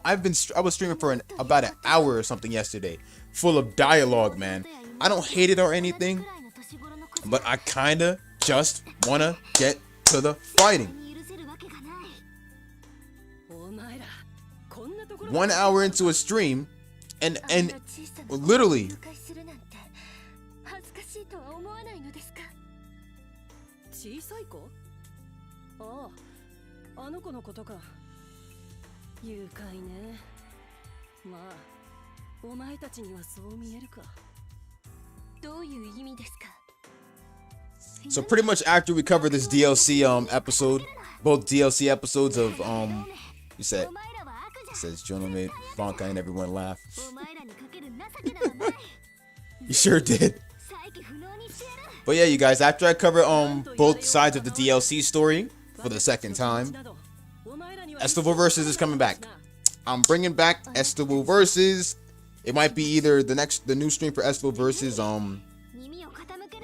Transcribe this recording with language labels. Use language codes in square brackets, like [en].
[en] I was streaming for about an hour or something yesterday, full of dialogue, man. I don't hate it or anything, but I kinda just wanna get to the fighting. [ja] 許せるわけがない。お前らこんなところ [en] 1 hour into a stream, and literally [ja] 誤解するなんて恥ずかしいとは思わないのですか。小さい子？ああ、あの子のことか。誘拐ね。まあ、お前たちにはそう見えるか。どういう意味ですか。 [en] so pretty much after we cover this DLC episode, both DLC episodes of you said [ja] お前らは悪 [en] it [ja] じゃ。 [en] says Jono made Bankai and everyone laugh. [ja] お前らにかける情けなどない。 [en] You sure did. [ja] 再起不能にしてやる。 [en] But yeah, you guys, after I cover both sides of the DLC story for the second time, Estival Versus is coming back. I'm bringing back Estival Versus. It might be either the new stream for Estival Versus [ja] 耳を傾ける。